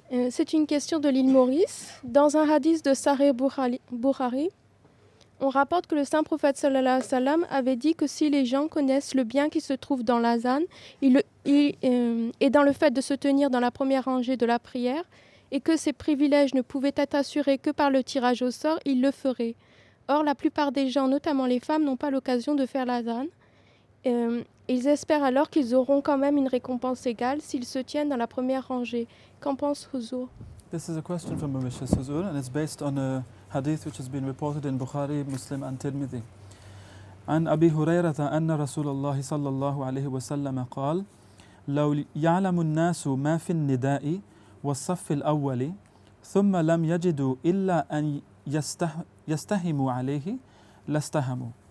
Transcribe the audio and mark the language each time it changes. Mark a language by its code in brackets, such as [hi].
[fr] C'est une question de l'île Maurice. Dans un hadith de Sahih Bukhari, on rapporte que le saint prophète sallallahu alayhi wa sallam avait dit que si les gens connaissent le bien qui se trouve dans l'azan et dans le fait de se tenir dans la première rangée de la prière, et que ces privilèges ne pouvaient être assurés que par le tirage au sort, ils le feraient. Or, la plupart des gens, notamment les femmes, n'ont pas l'occasion de faire l'azan. Ils espèrent alors qu'ils auront quand même une récompense égale s'ils se tiennent dans la première rangée. Qu'en pense Huzur? [en] This is a question from Mauritius, Huzur, and it's based on a hadith which has been reported in Bukhari, Muslim and Tirmidhi. [ar] عن أبي هريرة أن رسول الله صلى الله عليه وسلم قال: لو يعلم الناس ما في النداء والصف الأول ثم لم يجدوا إلا أن يستهموا عليه لاستهموا.